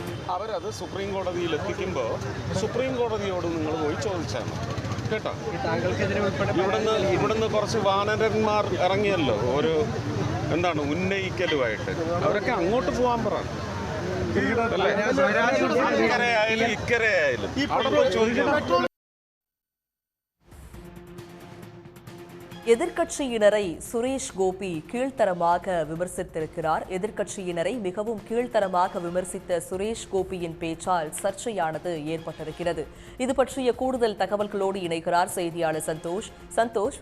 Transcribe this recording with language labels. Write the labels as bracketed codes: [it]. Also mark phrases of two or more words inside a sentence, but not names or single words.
[ml] അവരത് സുപ്രീം കോടതിയിൽ എത്തിക്കുമ്പോൾ സുപ്രീം കോടതിയോട് നിങ്ങൾ പോയി ചോദിച്ചാൽ കേട്ടോ. ഇവിടുന്ന് കുറച്ച് വാനരന്മാർ ഇറങ്ങിയല്ലോ ഒരു എന്താണ് ഉന്നയിക്കലുമായിട്ട്, അവരൊക്കെ അങ്ങോട്ട് പോകാൻ പറ. ഇക്കരയായാലും ഇക്കരയായാലും അവിടെ പോയി ചോദിക്കണം. [ta] எதிர்க்கட்சியினரை சுரேஷ் கோபி கீழ்த்தரமாக விமர்சித்திருக்கிறார். எதிர்க்கட்சியினரை மிகவும் கீழ்த்தரமாக விமர்சித்த சுரேஷ் கோபியின் பேச்சால் சர்ச்சையானது ஏற்பட்டிருக்கிறது. இது பற்றிய கூடுதல் தகவல்களோடு இணைகிறார் செய்தியாளர் சந்தோஷ்.